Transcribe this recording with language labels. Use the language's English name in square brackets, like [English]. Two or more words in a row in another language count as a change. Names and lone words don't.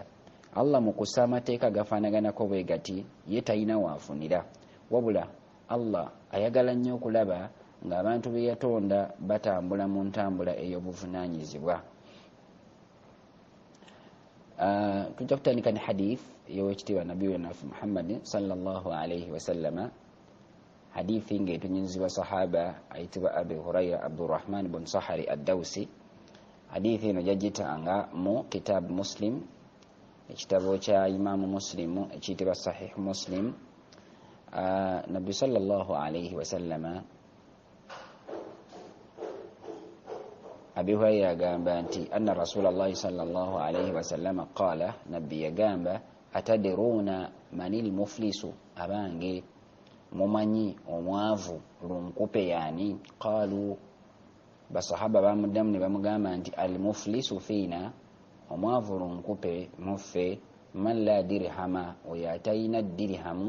[Ganda] Allah mu kussa amateeka gafaanaganako bwe gati, ye talina waafunira, wabula Allah ayagala nnyo okulaba ng'abantu be yatonda batambula mu ntambula ey'obuvunaanyizibwa. Tujja kutandika ne hadith y'owekitiibwa nabbi waffe Muhammad [Arabic] صلى الله عليه وسلم, [Ganda] hadithi ng'etunyuzibwa sahaba ayitibwa Abi Hurayra Abdurrahman bin Sahari ad-Dawsi. Hadithi eno jagitanga mu kitaabu Muslim, ekitabo kya Imaamu Muslimu ekiyitibwa Sahih Muslim. [Arabic] Nabbi صلى الله عليه وسلم Abi Hurayra [Ganda] yagamba nti [Arabic] أن رسول الله صلى الله عليه وسلم قال, [Ganda] nabbi yagamba [Arabic] أتدرون من المفلس, [Ganda] abange mumanyi omwavu lunkupe yani? Qaalu, basahaba bamuddamu ne bamugamba nti [Arabic] المفلس فينا, [Ganda] omwavu lunkupe muffe, [Arabic] من لا درهم, [Ganda] oyo atalina dirhamu.